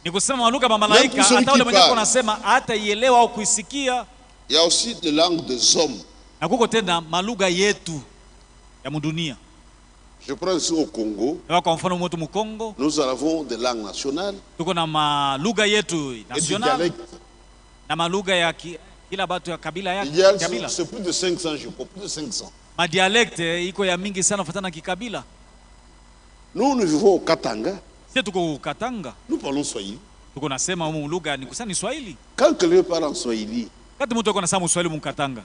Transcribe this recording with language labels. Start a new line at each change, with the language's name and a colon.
Swahili: Ni kusema lugha ya malaika hata wale mwenye wanasema hata ielewa au kuisikia.
French: Il y a aussi des langues des hommes.
Swahili: Na kuko tena malugha yetu ya mudunia.
French: Je prends ici au Congo.
Swahili: Kwa mfano mwetu mu Congo.
French: Nous avons des langues nationales.
Swahili: Tuko na malugha yetu national. Na malugha ya kila batu ya kabila yake.
French: C'est plus de 500, je crois, plus de 500.
Swahili: Ma dialecte iko ya mingi sana kufuatana na kikabila.
French: Nous vivons au Katanga.
Swahili: Sisi tuko Katanga.
French: Nous parlons Swahili.
Swahili: Tuko nasema humu lugha ni kusani Swahili.
French: Quand quelqu'un parle en Swahili,
Swahili: Kati mtu yuko nasema Swahili mu Katanga.